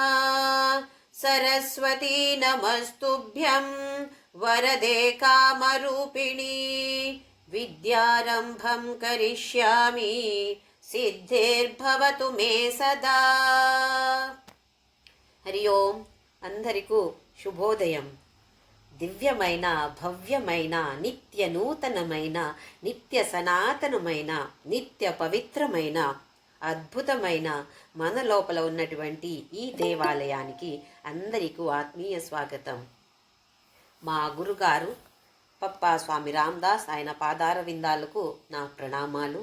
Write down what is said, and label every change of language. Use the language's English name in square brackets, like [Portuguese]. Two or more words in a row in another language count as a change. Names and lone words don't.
[Sanskrit] सरस्वती नमस्तुभ्यं वरदे कामरूपिणी विद्यारम्भं करिष्यामि सिद्धिर्भवतु मे सदा। [Telugu] హరి ఓం అందరికూ శుభోదయం। దివ్యమైన భవ్యమైన నిత్య నూతనమైన నిత్య సనాతనమైన నిత్య పవిత్రమైన అద్భుతమైన మన లోపల ఉన్నటువంటి ఈ దేవాలయానికి అందరికీ ఆత్మీయ స్వాగతం. మా గురుగారు పప్పా స్వామి రామదాస్ ఆయన పాదార విందాలకు నా ప్రణామాలు.